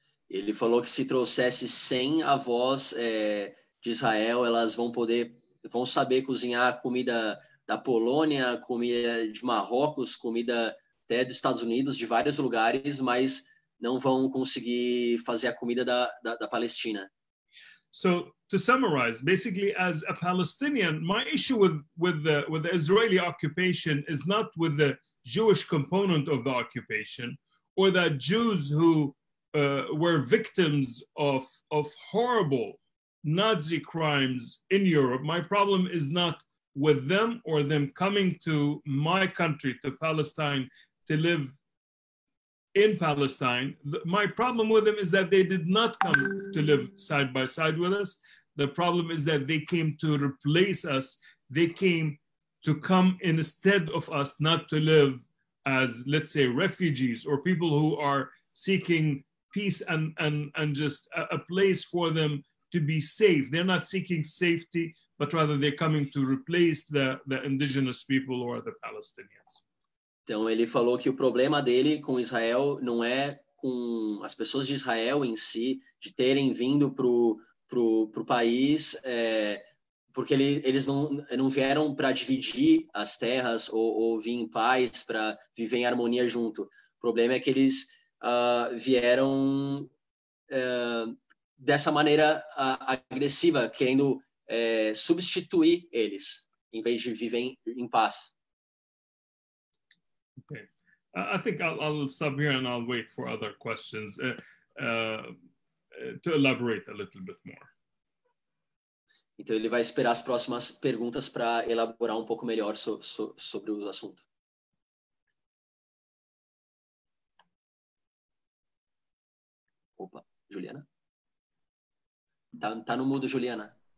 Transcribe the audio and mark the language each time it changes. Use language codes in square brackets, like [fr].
[pt] Ele falou que se trouxesse 100 avós de Israel, elas vão saber cozinhar comida da Polônia, comida de Marrocos, comida até dos Estados Unidos, de vários lugares, mas não vão conseguir fazer a comida da Palestina. [en] So to summarize, basically, as a Palestinian, my issue with the Israeli occupation is not with the Jewish component of the occupation or that Jews who were victims of horrible Nazi crimes in Europe. My problem is not with them or them coming to my country, to Palestine, to live in Palestine. My problem with them is that they did not come to live side by side with us. The problem is that they came to replace us. They came to come instead of us, not to live as, let's say, refugees or people who are seeking peace and just a place for them to be safe. They're not seeking safety, but rather they're coming to replace the indigenous people or the Palestinians. [pt] Então ele falou que o problema dele com Israel não é com as pessoas de Israel em si, de terem vindo pro país, porque eles não vieram para dividir as terras ou vir em paz, para viver em harmonia junto. O problema é que eles vieram dessa maneira agressiva, querendo substituir eles, em vez de viver em paz. [en] Okay, I think I'll stop here and I'll wait for other questions to elaborate a little bit more. [pt] Então ele vai esperar as próximas perguntas para elaborar um pouco melhor sobre o assunto. Juliana? Tá no mudo, Juliana.